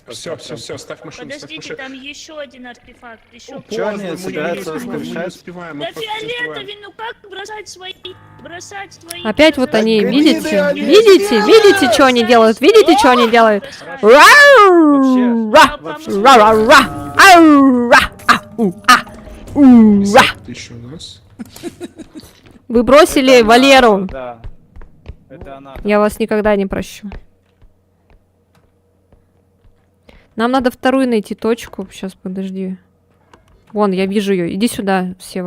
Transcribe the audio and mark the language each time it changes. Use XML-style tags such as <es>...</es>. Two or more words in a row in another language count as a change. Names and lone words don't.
<ru>Все, ставь машину, ставь Подождите, машину. там еще один артефакт. Еще Чё они Поздно, мы не собираются успеваем, мы не воскрешать? успеваем, мы Да просто не успеваем. фиолетовый, ну как бросать свои... Опять вот они, Так, видите? гниды, они Видите, что они делают? Видите, что они делают? Рау! Ра! Ра-ра-ра! Ау-ра! Ау-ра! Ты еще у нас? Вы бросили Это она, Валеру. Да. Это она. Я вас никогда не прощу. Нам надо вторую найти точку. Сейчас, подожди. Вон, я вижу ее. Иди сюда, Сева.</ru>